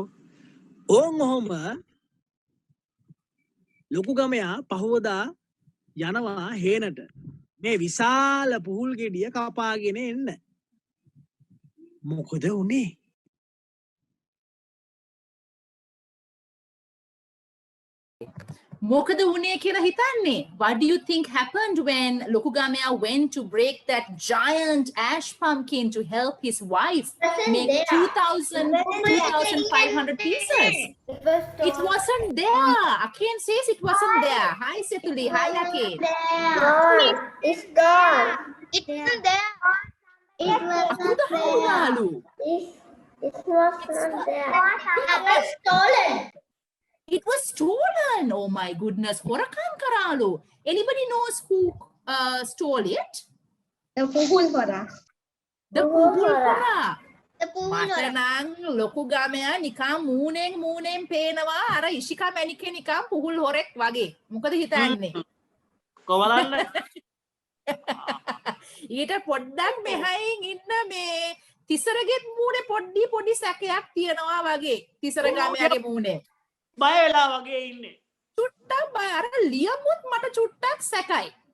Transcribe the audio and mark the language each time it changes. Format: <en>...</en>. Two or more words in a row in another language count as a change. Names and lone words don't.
<si>ඕන් ඔහොම ලොකු ගමයා පහුවදා යනවා හේනට මේ විශාල පුහුල් ගෙඩිය කපාගෙන එන්න. මොකද උනේ? මොකද උනේ කියලා හිතන්නේ?</si> <en>What do you think happened when Lokugamaya went to break that giant ash pumpkin to help his wife make 2,500 pieces? It wasn't there. Akin says it wasn't there. Hi Setuli. Hi Akin. It's gone. It's not there. It was not there. It was not there. It was stolen. It was stolen. Oh my goodness.</en> <si>හොරකම් කරලා.</si> <en>Anybody knows who stole it? The Puhul Hora. The Puhul Hora. The Puhul Hora.</en> <si>මටනං ලොකුගමයා නිකං මූණෙන් පේනවා අර ඉෂිකා මැණිකේ නිකං පුහුල් හොරෙක් වගේ. මොකද හිතන්නේ? කොවලන්න ඊට පොඩ්ඩක් මෙහයින් ඉන්න මේ තිසරගෙත් මූණේ පොඩි සැකයක් තියනවා වගේ. තිසරගාමයාගේ මූණේ. බය වෙලා වගේ ඉන්නේ. චුට්ටක් බය අර ලියමුත් මට චුට්ටක් සැකයි.</si>